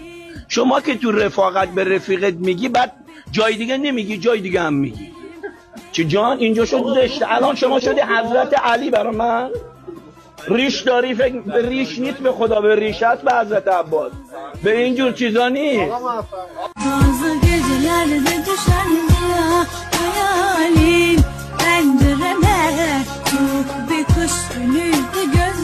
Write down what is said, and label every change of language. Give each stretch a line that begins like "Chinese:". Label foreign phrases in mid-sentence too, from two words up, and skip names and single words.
Persian: شما که تو رفاقت به رفیقت میگی، بعد جای دیگه نمیگی، جای دیگه هم میگی. چه جان اینجا شد زشته. الان شما شدی حضرت علی برای من. ریش داری، فکر به ریش نیست، به خدا به ریش هست، به حضرت عباس، به اینجور چیزا نیست.
Turkish: Bazı gecelerde düşen ya hayalin pencereme, çok bir kış günüydü.